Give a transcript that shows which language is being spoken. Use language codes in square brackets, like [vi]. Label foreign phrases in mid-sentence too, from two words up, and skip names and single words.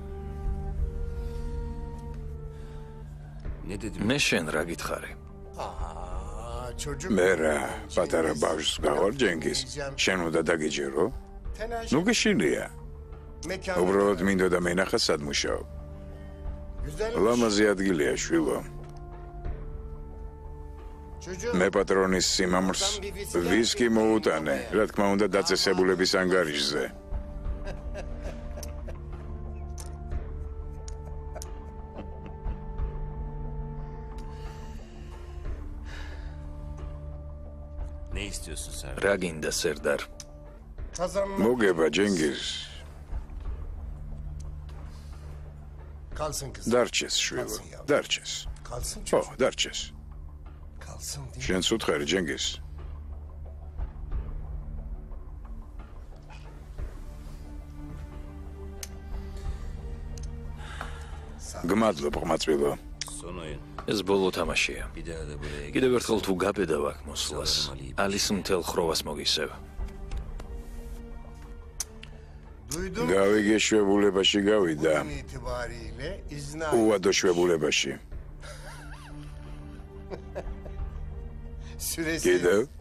[tr] Ne dedim? [ka] მე შენ რა გითხარი? მე რა, პატარა ბავშვს გავარ ჯენგიზ. შენ უნდა დაგიჯერო? ნუ გიშინია. უბრალოდ მინდოდა მენახა სად მუშაობ. ლამაზი ადგილია შვილო. მე პატრონის სიმამრს ვისკი მოუტანე, რა თქმა უნდა დაწესებულების ანგარიშზე. [tr] Ne istiyorsun sen? [ka] რა გინდა სერდარ? მოგება ჯენგიზ. დარჩეს შვილო, დარჩეს. ო, დარჩეს. შენც უთხარი ჯენგიზ. გმადლობ ყმაწვილო. [tr] Son oyun. [ka] ეს ბოლო თამაშია. [tr] Bir daha da buraya gel. [ka] კიდევ ერთხელ თუ გაბედავ აქ მოსვლას, ალის მთელ ხროვას მოგისევ. გავიგე შვებულებაში გავიდა. უვადო შვებულებაში. კიდევ?